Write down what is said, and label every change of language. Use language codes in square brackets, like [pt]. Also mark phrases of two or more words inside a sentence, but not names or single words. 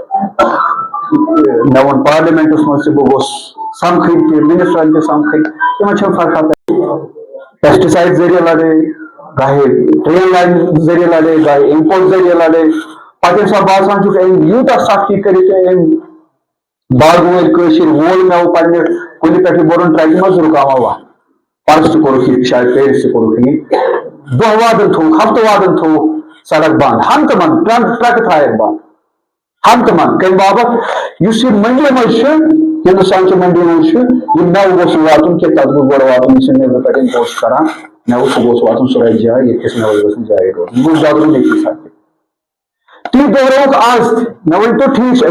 [ks] مےٚ ووٚن پارلِمنٹس منٛز تہِ بہٕ گوٚژھ سمکھٕنۍ تہِ منسٹرن تہِ سمکھٕنۍ تِمن چھنہٕ فرقا پیسٹی سائڈ ذریعے لڑے گاہے ٹرین لائن ذریعے لڑے گاہے امپورٹ ذریعے لڑے پتہ ییٚمہِ ساتہٕ باسان چھُکھ أمۍ یوٗتاہ سختی کٔرِتھ أمۍ باغہٕ وٲلۍ کٲشِر وول مٮ۪وٕ پننہِ کُلہِ پٮ۪ٹھٕ بوٚرُن ٹرٛکہِ منٛز رُکاوان وَ پرس تہِ کوٚرُکھ یہِ شاید پیرِس تہِ کوٚرُکھ یہِ دۄہ وادن تھوٚوُکھ ہفتہٕ وادن تھوٚوُکھ سڑک بنٛد ہنٛگتہٕ منٛگہٕ ٹرٛکہٕ تھایَکھ بنٛد ہنٛگتہٕ منٛگہٕ کمہِ باپتھ یُس یہِ منڈی منٛز چھُ ہندوستان چہِ منڈی منٛز چھُ یہِ مٮ۪وٕ گوٚژھ نہٕ واتُن کینٛہہ تتھ گوٚژھ گۄڈٕ واتُن یُس نیٚبرٕ پٮ۪ٹھ اِمپورٹ چھُ کران مٮ۪وٕ سُہ گوٚژھ واتُن سۄ رَژِ جاے ییٚتہِ کِس مٮ۪وَس گٔژھ نہٕ جاے روزُن یہِ گوٚژھ دۄدرُن ییٚتی سڑکہِ تی دۄہرووُکھ آز تہِ مےٚ ؤنۍتو ٹھیٖک چھُ